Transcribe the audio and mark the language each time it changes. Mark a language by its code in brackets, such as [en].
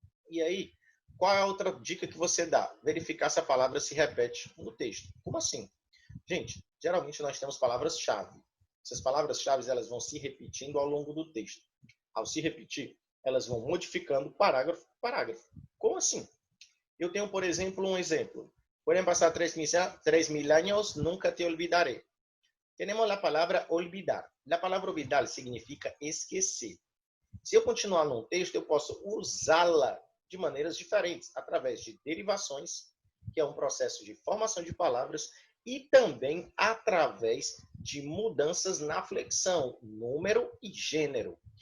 [pt] E aí, qual é a outra dica que você dá? Verificar se a palavra se repete no texto. Como assim? Gente, geralmente nós temos palavras-chave. Essas palavras-chave elas vão se repetindo ao longo do texto. Ao se repetir, elas vão modificando parágrafo por parágrafo. Como assim? Eu tenho, por exemplo, um exemplo. [es] Pueden pasar 3.000 años, nunca te olvidaré. [pt] Temos a palavra olvidar. A palavra olvidar significa esquecer. Se eu continuar num texto, eu posso usá-la de maneiras diferentes, através de derivações, que é um processo de formação de palavras, e também através de mudanças na flexão, número e gênero.